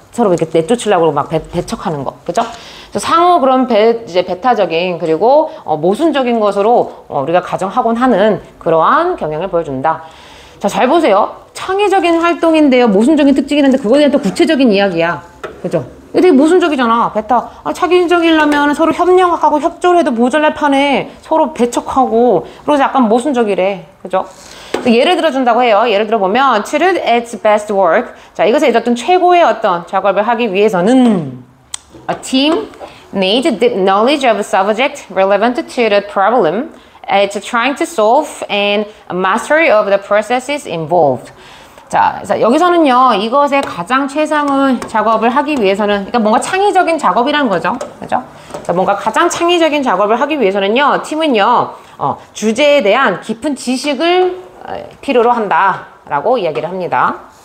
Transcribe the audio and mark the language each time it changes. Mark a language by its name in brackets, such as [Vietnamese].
[Korean] 서로 이렇게 내쫓으려고 막 배척하는 거, 그죠? 그래서 상호 그런 이제 배타적인, 그리고 모순적인 것으로 우리가 가정하곤 하는 그러한 경향을 보여준다. 자, 잘 보세요. 창의적인 활동인데요, 모순적인 특징이 있는데 그거에 대한 또 구체적인 이야기야, 그죠? 이게 되게 모순적이잖아. 배타. 창의적이려면 서로 협력하고 협조를 해도 모자랄 판에 서로 배척하고, 그래서 약간 모순적이래, 그죠? 예를 들어준다고 해요. 예를 들어보면 [English] to do its best work. [Korean] 자, 이것에 어떤 최고의 어떤 작업을 하기 위해서는 [English] a team needs deep knowledge of a subject relevant to the problem it's trying to solve and a mastery of the processes involved. [Korean] 자, 그래서 여기서는요, 이것의 가장 최상의 작업을 하기 위해서는, 그러니까 뭔가 창의적인 작업이라는 거죠. 그죠? 뭔가 가장 창의적인 작업을 하기 위해서는요, 팀은요, 주제에 대한 깊은 지식을 필요로 한다라고 이야기를 합니다.